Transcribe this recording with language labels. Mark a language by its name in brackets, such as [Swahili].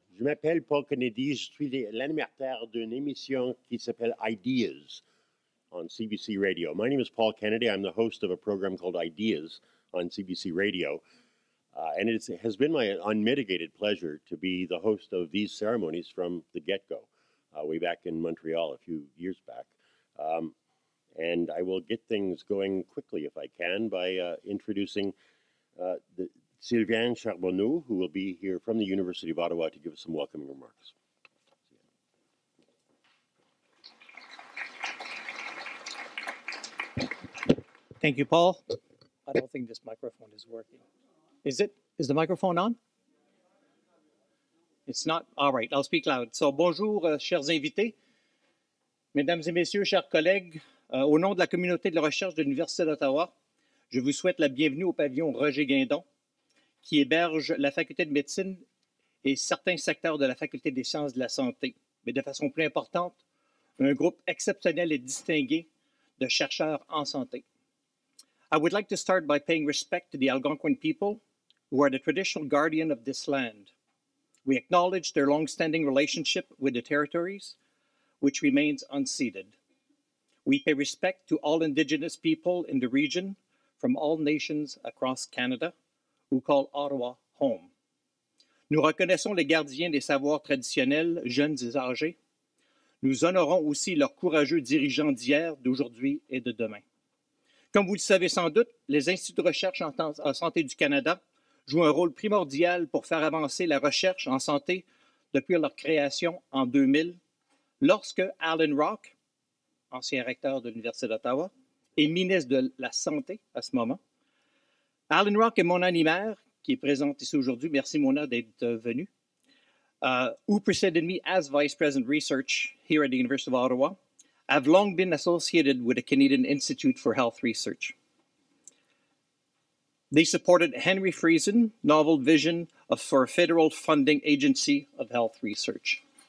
[French] Je m'appelle Paul Kennedy. Je suis l'animateur d'une émission qui s'appelle Ideas on CBC Radio. [English] My name is Paul Kennedy. I'm the host of a program called Ideas on CBC Radio. And it has been my unmitigated pleasure to be the host of these ceremonies from the get-go, way back in Montreal a few years back. And I will get things going quickly, if I can, by introducing Sylvain Charbonneau, who will be here from the University of Ottawa to give us some welcoming remarks. Thank you, Paul. I don't think this microphone is working. Is it? Is the microphone on? It's not? All right, I'll speak loud. [French] So, bonjour, chers invités. Mesdames et messieurs, chers collègues, au nom de la communauté de la recherche de l'Université d'Ottawa, je vous souhaite la bienvenue au pavillon Roger Guindon, qui héberge la faculté de médecine et certains secteurs de la faculté des sciences de la santé, mais de façon plus importante, un groupe exceptionnel et distingué de chercheurs en santé. [English] I would like to start by paying respect to the Algonquin people, who are the traditional guardian of this land. We acknowledge their long-standing relationship with the territories, which remains unceded. We pay respect to all Indigenous people in the region from all nations across Canada, who call Ottawa home. [French] Nous reconnaissons les gardiens des savoirs traditionnels, jeunes et âgés. Nous honorons aussi leurs courageux dirigeants d'hier, d'aujourd'hui et de demain. Comme vous le savez sans doute, les instituts de recherche en santé du Canada jouent un rôle primordial pour faire avancer la recherche en santé depuis leur création en 2000, lorsque Alan Rock, ancien recteur de l'Université d'Ottawa, et ministre de la Santé à ce moment, Alan Rock est mon animaire, qui est présent ici aujourd'hui. Merci, Mona, d'être venu. [English] Who preceded me as Vice President Research here at the University of Ottawa, have long been associated with the Canadian Institute for Health Research. They supported Henry Friesen novel vision for a federal funding agency of health research.